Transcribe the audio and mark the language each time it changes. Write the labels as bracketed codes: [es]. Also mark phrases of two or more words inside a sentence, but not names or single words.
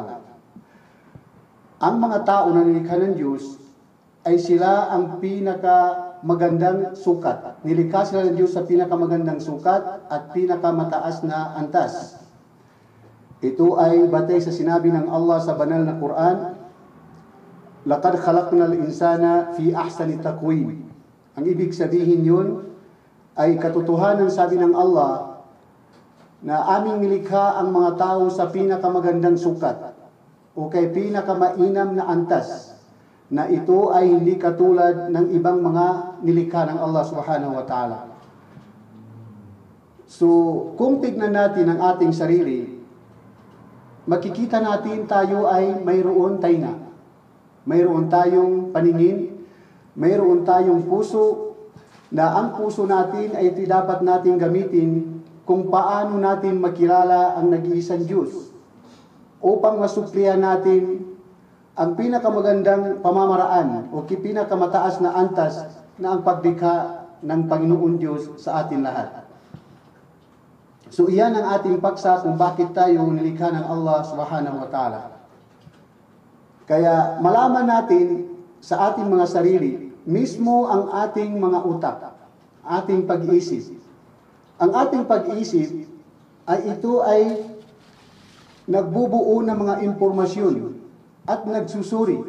[tl] Ang mga tao na nilikha ng Diyos ay sila ang pinakamagandang sukat. Nilikha sila ng Diyos sa pinakamagandang sukat at pinakamataas na antas. Ito ay batay sa sinabi ng Allah sa banal na Quran, [ar] "لقد خلقنا الإنسان في أحسن تقويم." [tl] Ang ibig sabihin yun ay katotohanan, sabi ng Allah, na aming nilikha ang mga tao sa pinakamagandang sukat o kay pinakamainam na antas, na ito ay hindi katulad ng ibang mga nilikha ng [ar] الله سبحانه و تعالى. [tl] So, kung tignan natin ang ating sarili, makikita natin tayo ay mayroon tainga. Mayroon tayong paningin, mayroon tayong puso, na ang puso natin ay dapat natin gamitin kung paano natin makilala ang nag-iisang Diyos upang masuplihan natin ang pinakamagandang pamamaraan o pinakamataas na antas na ang paglikha ng Panginoon Diyos sa atin lahat. So iyan ang ating paksa kung bakit tayo nilikha ng [ar] الله سبحانه و تعالى. [tl] Kaya malaman natin sa ating mga sarili, mismo ang ating mga utak, ating pag-iisip. Ang ating pag-iisip ay nagbubuo ng mga impormasyon at nagsusuri.